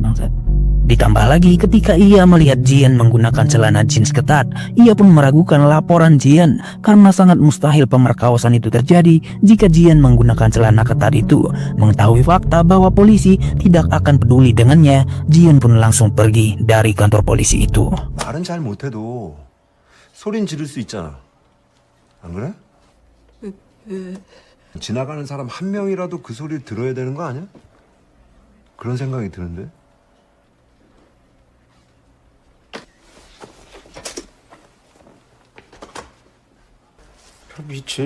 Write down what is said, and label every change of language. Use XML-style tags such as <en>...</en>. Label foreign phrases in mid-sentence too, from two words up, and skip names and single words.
<id>Ditambah lagi ketika ia melihat Jian menggunakan celana jeans ketat, ia pun meragukan laporan Jian karena sangat mustahil pemerkosaan itu terjadi jika Jian menggunakan celana ketat itu. Mengetahui fakta bahwa polisi tidak akan peduli dengannya, Jian pun langsung pergi dari kantor polisi itu.</id> <ko>말은 잘 못해도 소린 지를 수 있잖아. 안 그래? 지나가는 사람 한 명이라도 그 소리를 들어야 되는 거 아니야? 그런 생각이 드는데. 미친.</ko>